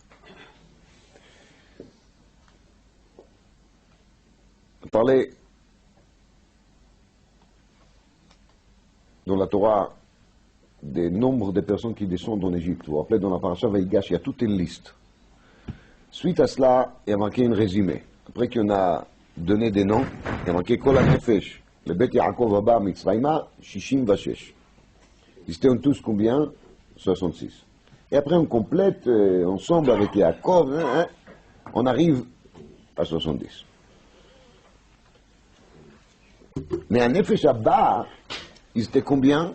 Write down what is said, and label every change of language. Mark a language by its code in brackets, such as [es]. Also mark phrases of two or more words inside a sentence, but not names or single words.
[fr] On parlait dans la Torah des nombres de personnes qui descendent en Égypte. Vous vous rappelez, dans la paracha Vaïgash, il y a toute une liste. Suite à cela, il y a marqué un résumé. Après qu'on a donné des noms, il y a marqué [he] כל הנפש לבית יעקב הבאה מצרימה שישים ושש. [fr] Ils étaient tous combien? 66. Et après on complète ensemble avec Yaakov, on arrive à 70. Mais à [he] נפש הבאה, [fr] ils étaient combien?